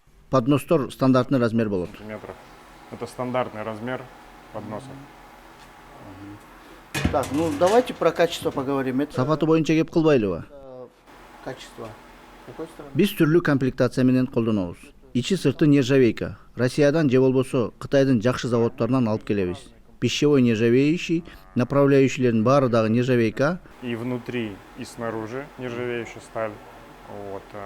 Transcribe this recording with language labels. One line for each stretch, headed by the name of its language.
Kyrgyz: Подностор стандартный размер болот.
Russian: Сантиметров. Это стандартный размер подноса. Так, ну давайте про качество поговорим. Это
Kyrgyz: Сапаты боюнча кеп кылбайлыбы?
Russian: качество. С какой стороны?
Kyrgyz: Биз түрлүү комплектация менен колдонобуз. Ичи сырты нержавейка. Россиядан же болбосо Кытайдын жакшы заводдорунан алып келебиз. Пищевой нержавеющий, направляющийлердин баары дагы нержавейка.
Russian: И внутри, и снаружи нержавеющая сталь. Вот.